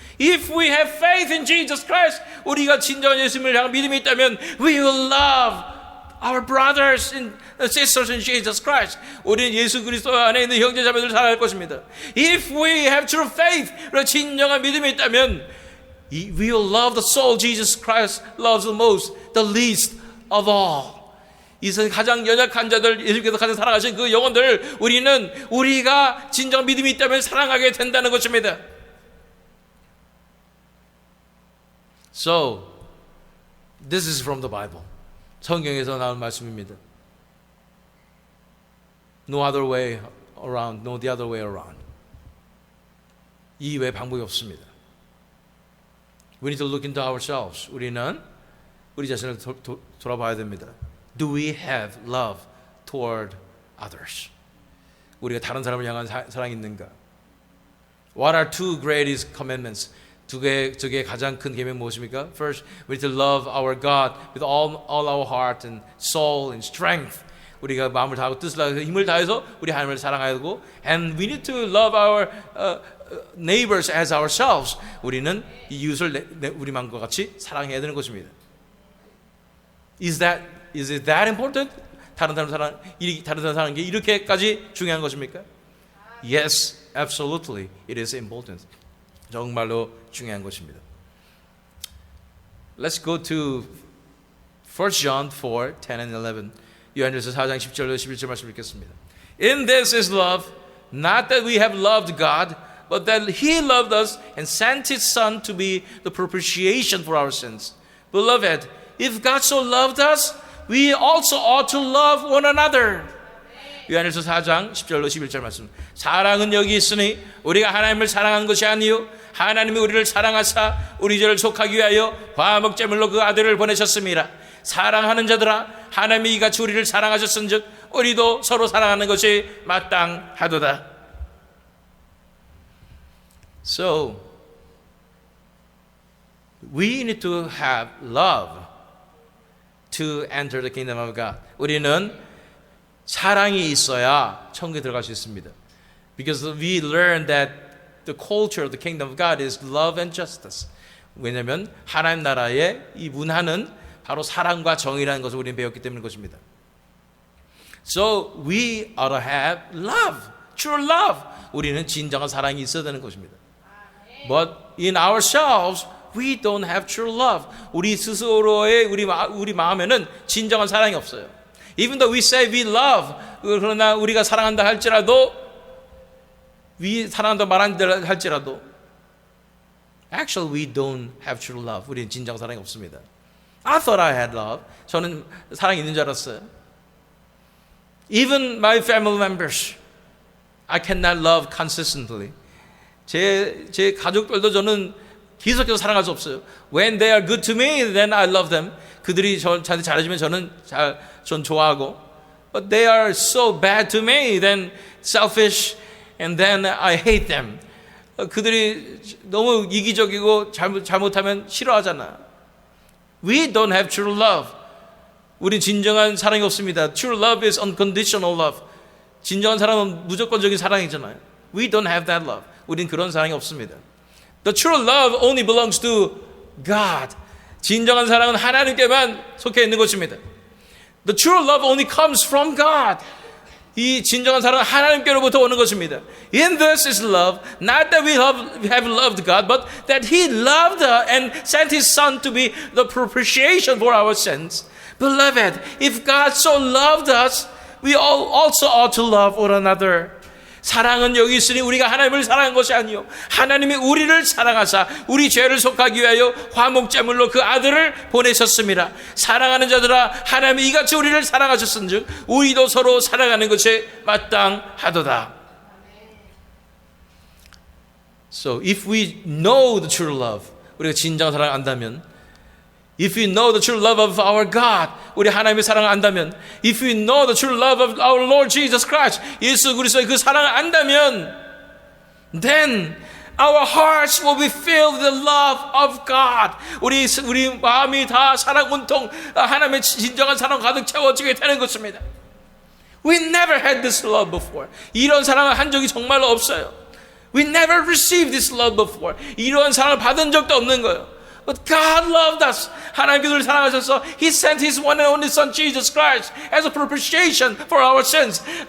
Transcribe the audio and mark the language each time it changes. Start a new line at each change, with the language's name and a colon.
English: If we have faith in Jesus Christ,
Korean: 우리가 진정한 예수님을 향한 믿음이 있다면,
English: we will love our brothers and sisters in Jesus Christ.
Korean: 우리는 예수 그리스도 안에 있는 형제 자매들을 사랑할 것입니다.
English: If we have true faith,
Korean: 진정한 믿음이 있다면,
English: we will love the soul Jesus Christ loves the most, the least of all.
Korean: 이 세상 가장 연약한 자들, 예수께서 가장 사랑하신 그 영혼들, 우리가 진정한 믿음이 있다면 사랑하게 된다는 것입니다.
English: So, this is from the Bible.
Korean: 성경에서 나온 말씀입니다.
English: No other way around, no the other way around.
Korean: 이 외에 방법이 없습니다.
English: We need to look into ourselves.
Korean: 우리는 우리 자신을 돌아봐야 됩니다.
English: Do we have love toward others?
Korean: 우리가 다른 사람을 향한 사랑이 있는가?
English: What are two greatest commandments?
Korean: 두 개의 가장 큰 계명 무엇입니까?
English: First, we need to love our God with all our heart and soul and strength.
Korean: 우리가 마음을 다하고 뜻을 다해서 힘을 다해서 우리 하나님을 사랑해야 되고,
English: and we need to love our neighbors as ourselves.
Korean: 우리는 이웃을 우리 마음과 같이 사랑해야 되는 것입니다.
English: Is it that important?
Korean: 다른 사람 사랑하는 게 이렇게까지 중요한 것입니까?
English: Yes, absolutely, it is important.
Korean: 정말로 중요한 것입니다.
English: Let's go to 1 John 4, 10 and 11.
Korean: 요한일서 4장 10절로 11절 말씀 읽겠습니다.
English: In this is love, not that we have loved God, but that He loved us and sent His Son to be the propitiation for our sins. Beloved, if God so loved us, we also ought to love one another.
Korean: 요한일서 4장 10절로 11절 말씀. 사랑은 여기 있으니 우리가 하나님을 사랑한 것이 아니요 하나님이 우리를 사랑하사 우리 죄를 속하기 위하여 화목제물로 그 아들을 보내셨습니다. 사랑하는 자들아, 하나님이 이같이 우리를 사랑하셨은즉 우리도 서로 사랑하는 것이 마땅하도다.
English: So we need to have love to enter the kingdom of God.
Korean: 우리는 사랑이 있어야 천국에 들어갈 수 있습니다.
English: Because we learn that the culture of the kingdom of God is love and justice.
Korean: 왜냐하면 하나님 나라의 이 문화는 바로 사랑과 정의라는 것을 우리는 배웠기 때문인 것입니다.
English: So we ought to have love, true love.
Korean: 우리는 진정한 사랑이 있어야 되는 것입니다.
English: But in ourselves, we don't have true love.
Korean: 우리 스스로의 우리 마음에는 진정한 사랑이 없어요.
English: Even though we say we love,
Korean: 그러나 우리가 사랑한다 할지라도, 사랑한다 말한다 할지라도,
English: actually we don't have true love.
Korean: 우리는 진정 사랑이 없습니다.
English: I thought I had love.
Korean: 저는 사랑이 있는 줄 알았어요.
English: Even my family members, I cannot love consistently.
Korean: 제 가족들도 저는 계속해서 사랑할 수 없어요.
English: When they are good to me, then I love them.
Korean: 그들이 저한테 잘해주면 전 좋아하고.
English: But they are so bad to me, then selfish, and then I hate them.
Korean: 그들이 너무 이기적이고 잘못하면 싫어하잖아.
English: We don't have true love.
Korean: 우린 진정한 사랑이 없습니다.
English: True love is unconditional love.
Korean: 진정한 사랑은 무조건적인 사랑이잖아요.
English: We don't have that love.
Korean: 우린 그런 사랑이 없습니다.
English: The true love only belongs to God.
Korean: 진정한 사랑은 하나님께만 속해 있는 것입니다.
English: The true love only comes from God.
Korean: 이 진정한 사랑은 하나님께로부터 오는 것입니다.
English: In this is love, not that we have loved God, but that He loved and sent His Son to be the propitiation for our sins. Beloved, if God so loved us, we all also ought to love one another.
Korean: 사랑은 여기 있으니 우리가 하나님을 사랑한 것이 아니요 하나님이 우리를 사랑하사 우리 죄를 속하기 위하여 화목제물로 그 아들을 보내셨습니다. 사랑하는 자들아 하나님이 이같이 우리를 사랑하셨은즉 우리도 서로 사랑하는 것이 마땅하도다.
English: So if we know the true love,
Korean: 우리가 진정한 사랑을 안다면,
English: if we know the true love of our God,
Korean: 우리 하나님의 사랑을 안다면,
English: if we know the true love of our Lord Jesus Christ,
Korean: 예수 그리스도의 그 사랑을 안다면,
English: then our hearts will be filled with the love of God.
Korean: 우리 마음이 다 사랑 온통 하나님의 진정한 사랑 가득 채워지게 되는 것입니다.
English: We never had this love before.
Korean: 이런 사랑을 한 적이 정말로 없어요.
English: We never received this love before.
Korean: 이런 사랑을 받은 적도 없는 거예요.
English: But God loved us.
Korean: 하나님께서 우리를 사랑하셔서
English: He sent His one and only Son Jesus Christ as a propitiation for our sins.